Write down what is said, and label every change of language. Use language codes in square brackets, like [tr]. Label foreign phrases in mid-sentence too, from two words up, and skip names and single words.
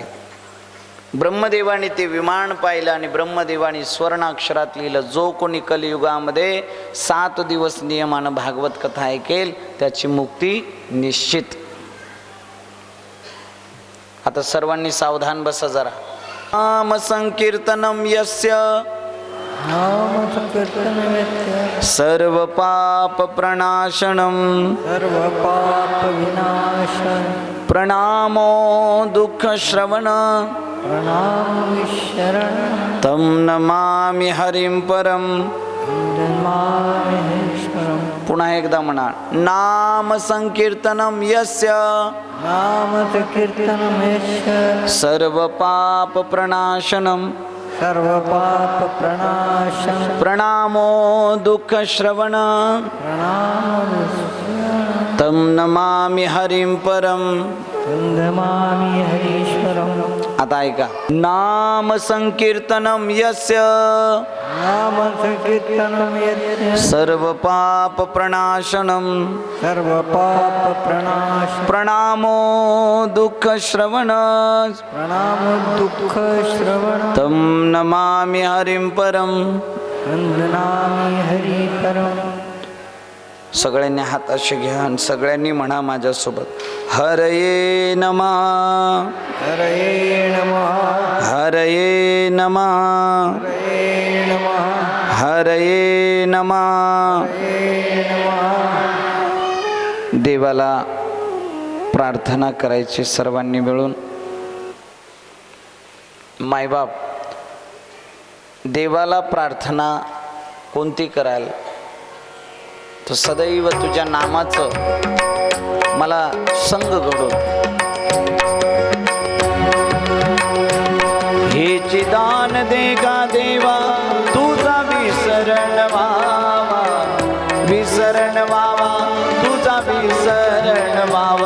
[mr] ब्रह्मदेवाने ते विमान पाहिलं आणि ब्रह्मदेवाने स्वर्णाक्षरात लिहिलं, जो कोणी कलियुगामध्ये 7 दिवस नियमानं भागवत कथा ऐकेल त्याची मुक्ती निश्चित. आता सर्वांनी सावधान बसा जरा. [sa] नाम संकीर्तनम यस्य सर्व पाप प्रणाशनम प्रणामो दुःख श्रवण तम नमामि हरिं परम. [mr] पुन्हा एकदा म्हणा, [sa] नाम संकीर्तनम यस्य सर्व पाप प्रणाशनम सर्व पाप प्रणाशन प्रणामो दुःख श्रवण प्रणाम तं नमामि हरिं परम. वंदमामि हरीश्वरम्. [mr] आता ऐका. [sa] नाम संकीर्तनम यस्य नाम संकीर्तनम यस्य सर्व पाप प्रणाशनम सर्व पाप प्रणाश प्रणामो दुःख श्रवण प्रणाम दुःख श्रवण तं नमामि हरिं परम. वंदनामि हरी परम. [mr] सगळ्यांनी हात असे घ्या आणि सगळ्यांनी म्हणा माझ्यासोबत. [sa] हरये नमः हरये नमः हरये नमः हरये नमः हरये नमः. हरये नमः. [mr] देवाला प्रार्थना करायची सर्वांनी मिळून. मायबाप, देवाला प्रार्थना कोणती कराल? तो सदैव तुझ्या नामाचं मला संग घडून हेचे दान दे गा देवा, तुझा विसरण व्हावा विसरण व्हावा तुझा विसरण व्हावा.